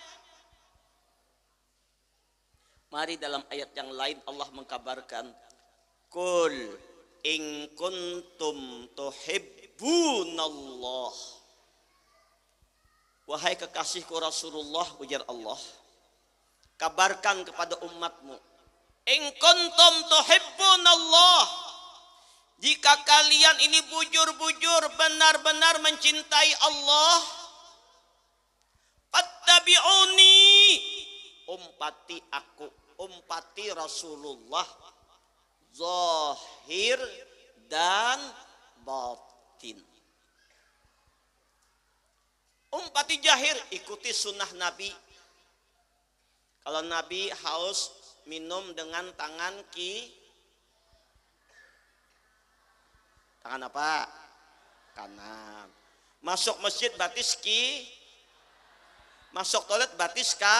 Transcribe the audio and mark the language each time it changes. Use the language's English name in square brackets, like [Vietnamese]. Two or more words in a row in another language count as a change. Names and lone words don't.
[Indonesian] Mari dalam ayat yang lain Allah mengkabarkan, [Arabic] قل إن كنتم تحبون الله. [Indonesian] Wahai kekasihku Rasulullah, ujar Allah, kabarkan kepada umatmu, [Arabic] إن كنتم تحبون الله, [Indonesian] jika kalian ini bujur-bujur benar-benar mencintai Allah, fattabi'uni, umpati aku, umpati Rasulullah, zahir dan batin. [Banjar] Umpati jahir, ikuti sunnah Nabi. [Indonesian] Kalau Nabi haus minum dengan tangan tangan apa? Kanan. [Banjar] Masuk masjid batis masuk toilet batis kan?